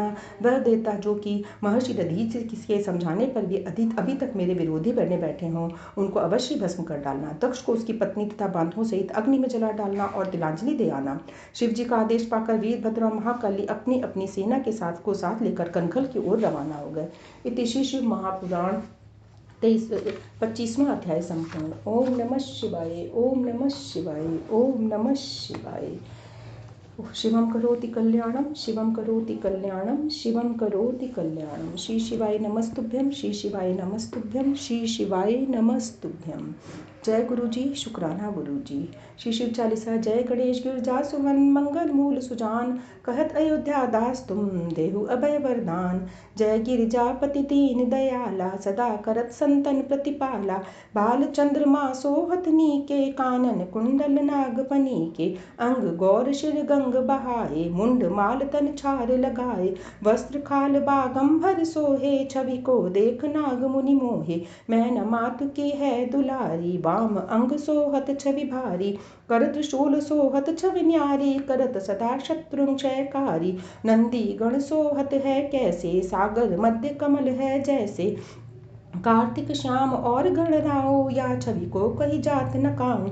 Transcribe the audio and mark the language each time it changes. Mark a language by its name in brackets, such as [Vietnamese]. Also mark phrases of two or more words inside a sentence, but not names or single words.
[Hindi] वह देवता जो कि महर्षि दधीचि के समझाने पर भी अभी तक मेरे विरोधी बने बैठे हों, उनको अवश्य भस्म कर डालना। दक्ष को उसकी पत्नी तथा बांधवों सहित अग्नि में जला डालना और तिलांजलि दे आना। शिव जी का आदेश पाकर वीरभद्र और महाकाली अपनी अपनी सेना के साथ लेकर कनखल की ओर रवाना हो गए। इति श्री शिव महापुराण 25वां अध्याय संपूर्ण। [Sanskrit] ओम नमः शिवाय, ओम नमः शिवाय, ओम नमः शिवाय। शिवम करोति कल्याणम, शिवम करोति कल्याणम, शिवम करोति कल्याणम। श्री शिवाय नमस्तुभ्यम, श्री शिवाय नमस्तुभ्यम, श्री शिवाय नमस्तुभ्यम। [Hindi] जय गुरु जी, शुक्राना गुरु जी। श्री शिव चालीसा। जय गणेश गिरजा सुवन, मंगल मूल सुजान, कहत अयोध्या दास तुम, देहु अभय वरदान। जय गिरिजापति दीन दयाला, सदा करत संतन प्रतिपाला। बाल चंद्रमा सोहत नीके, कानन कुंडल नागफनी के। अंग गौर शिर गंग बहाए, मुंड माल तन छार लगाए। वस्त्र खाल बागंबर सोहे, छवि को देख नाग मुनि मोहे। मैन मातु की है दुलारी, वाम अंग सोहत छवि भारी। कर त्रिशूल सोहत छवि न्यारी, करत सदा शत्रु क्षयकारी। नंदी गण सोहत है कैसे, सागर मध्य कमल है जैसे। कार्तिक श्याम और गण राओ, या छवि को कही जात न काऊं।